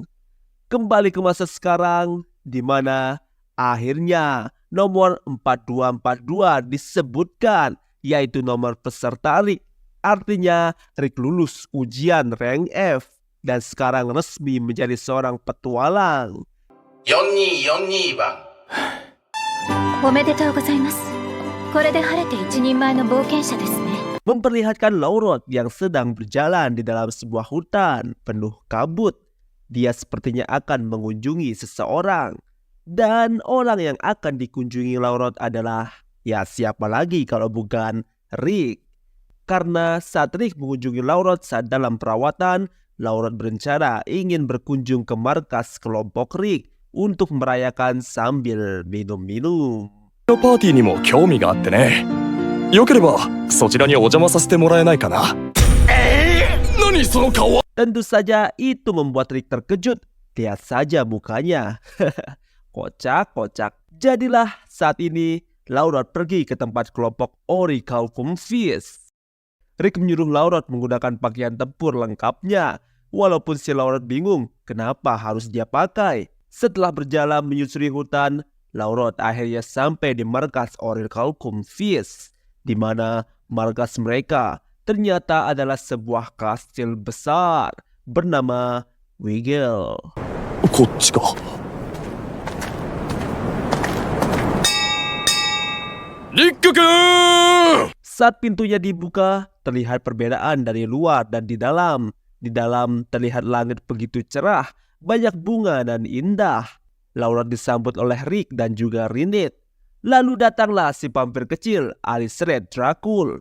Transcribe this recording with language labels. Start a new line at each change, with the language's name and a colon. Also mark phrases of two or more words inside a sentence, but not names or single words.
Indonesian: Kembali ke masa sekarang, di mana akhirnya nomor 4242 disebutkan, yaitu nomor peserta Rick. Artinya Rick lulus ujian rank F dan sekarang resmi menjadi seorang petualang.
Japanese: 4242 番。おめでとうございます。これで晴れて一人前の冒険者ですね。
Indonesian: Memperlihatkan Laurot yang sedang berjalan di dalam sebuah hutan penuh kabut. Dia sepertinya akan mengunjungi seseorang. Dan orang yang akan dikunjungi Laurot adalah, ya siapa lagi kalau bukan Rick. Karena saat Rick mengunjungi Laurot saat dalam perawatan, Laurot berencana ingin berkunjung ke markas kelompok Rick untuk merayakan sambil minum-minum.
Japanese: パーティーにも興味があってね。よければそちらにお邪魔させてもらえないかな。何その顔は。
Indonesian: Tentu saja itu membuat Rick terkejut. Lihat saja mukanya. Kocak-kocak. Jadilah saat ini Laurot pergi ke tempat kelompok Orichalcum Fist. Rick menyuruh Laurot menggunakan pakaian tempur lengkapnya. Walaupun si Laurot bingung kenapa harus dia pakai. Setelah berjalan menyusuri hutan, Laurot akhirnya sampai di markas Orichalcum Fist, di mana markas mereka ternyata adalah sebuah kastil besar bernama Wiggle.
Japanese: こっちか。リックくん。
Indonesian: Saat pintunya dibuka, terlihat perbedaan dari luar dan di dalam. Di dalam terlihat langit begitu cerah, banyak bunga dan indah. Laurot disambut oleh Rick dan juga Rinette. Lalu datanglah si vampir kecil, Aliceret Dracul.